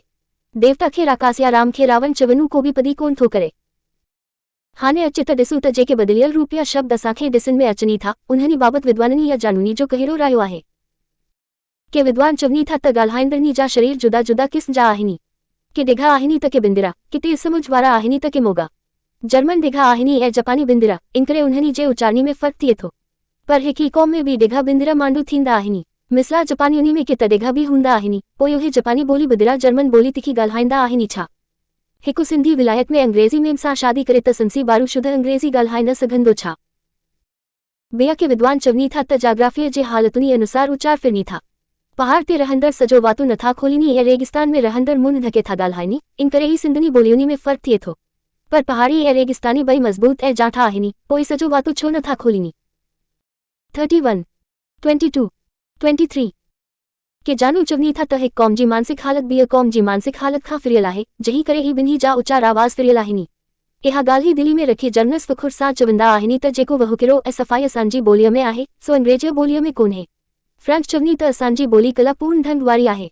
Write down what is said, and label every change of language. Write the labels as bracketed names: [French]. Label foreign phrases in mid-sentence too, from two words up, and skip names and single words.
[Sindhi] देवता खे राकास या राम खे रावण चवणो को बि पदी कोन थो करे। हाणे अचे त ॾिसूं त जेके बदिलियल रूप या शब्द असांखे ॾिसण में अचनि था, उन्हनि बाबति विद्वाननि या जानूनी जो कहिड़ो रायो आहे। के विद्वान चवनि था त ॻाल्हाईंदड़नि जा शरीर जुदा जुदा क़िस्म जा आहिनि। के डिघा आहिनि त के बिंदिरा, के तेज़ समुझ वारा आहिनि त के मोगा। जर्मन डिघा आहिनि ऐं जापानी बिंदिरा, इन करे उन्हनि जे उचारणी में फ़र्क़ु थिए थो। पर हिकु क़ौम में बि डिघा बिंदिरा मांडू थींदा आहिनि। मिसला जापानी में के त डिघा बि हूंदा आहिनि, पोइ उहे जापानी ॿोली बदिरां जर्मन ॿोली तिखी ॻाल्हाईंदा आहिनि छा? हिकु सिंधी विलायत में अंग्रेज़ी मेम सां शादी करे त संसी बारू शुद्ध अंग्रेज़ी ॻाल्हाए न सघंदो छा? ॿिया के विद्वान चवनि था त जाग्राफ़ीअ जे हालतुनि अनुसार उचार फिरनि था। पहाड़ ते रहंदड़ सॼो वातू नथा खोलीनि ऐं रेगिस्तान में रहंदड़ मुंहुं ढके था ॻाल्हाइनि, इन करे ई सिंधनी ॿोलियुनि में फ़र्क़ु थिए थो। पर पहाड़ी ऐं रेगिस्तानी ॿई मज़बूत ऐं जाठा आहिनि, पोइ सॼो वातू छो नथा खोलीनि। 31, 22, 23 के जानू चवनि था त हिकु क़ौम जी मानसिक हालत ॿिए क़ौम जी मानसिक हालत खां फिरियल आहे, जंहिं करे ही ॿिन्ही जा उचार आवाज़ फिरियल आहिनि। इहा ॻाल्हि दिलि में रखी जर्नल्स फ़खुर सां चवंदा आहिनि त जेको वहुकिरो ऐं सफ़ाई असांजी ॿोलीअ में आहे, सो अंग्रेज़ी ॿोलीअ में कोन्हे। फ्रेंच चवनि त असांजी ॿोली कलापूर्ण ढंग वारी आहे।